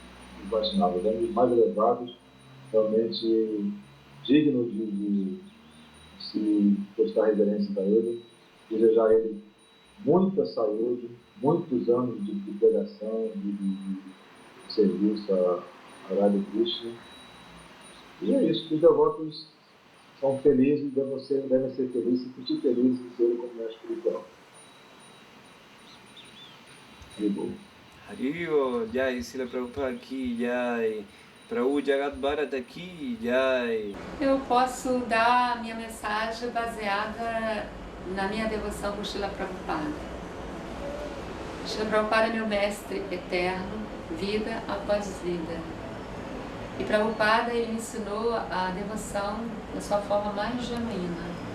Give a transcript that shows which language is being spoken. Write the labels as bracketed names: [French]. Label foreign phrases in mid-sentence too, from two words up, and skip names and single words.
[Portuguese] É um dos mais elevados, realmente digno de se prestar reverência para ele, desejar a ele muita saúde, muitos anos de pregação, de serviço a Radha Krishna. E é isso, os devotos são felizes, devem ser felizes, se sentir felizes em ser como mestre espiritual. Haribo, Jai, Srila Prabhupada aqui, Jai, Prabhu Jagat Bharat aqui, Jai. Eu posso dar a minha mensagem baseada na minha devoção por Srila Prabhupada. Srila Prabhupada é meu mestre eterno, vida após vida. E Prabhupada ele ensinou a devoção da sua forma mais genuína.